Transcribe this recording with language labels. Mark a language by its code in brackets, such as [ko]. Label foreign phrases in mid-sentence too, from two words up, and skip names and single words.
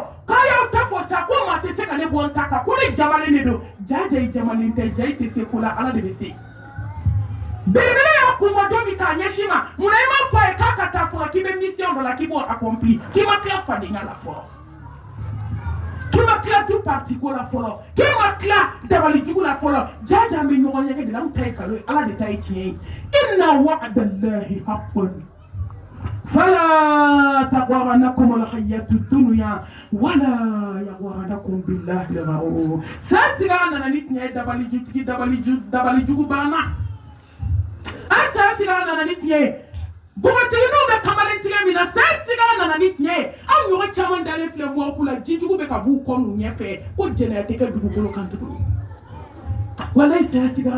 [bm] k'a y'aw ta fɔ sa ko maa tɛ se ka ne bɔ n ta kan ko ne jamalen de don jaja i jamalen tɛ ja i tɛ se ko la ala de bɛ se belebele y'a kunbɔ don min k'a ɲɛsin ma munna i m'a fɔ a ye k'a ka taa fɔlɔ k'i bɛ mission dɔ la k'i b'o accompli k'i ma tila fadenya la fɔlɔ k'i ma tila [fr] du parti [bm] ko la fɔlɔ k'i ma tila dabalijugu la fɔlɔ jaja an bɛ ɲɔgɔn ɲɛgɛn de la an ta ye nkalon ye ala de ta ye tiɲɛ ye [ar] إن وعد الله حق فلا تغرنكم الحياة الدنيا ولا يغرنكم بالله الغرور [bm] saa sigara nana ni tiɲɛ ye dabalijugu banna a saa sigara nana ni tiɲɛ ye bogotigininw bɛ kamalen tigɛ min na saa sigara nana ni tiɲɛ ye aw ɲɔgɔn caman dalen filɛ mɔɔku la jijugu bɛ ka b'u kɔ n'u ɲɛfɛ ko jɛnɛya tɛ kɛ dugukolo kan tuguni walayi saya sigara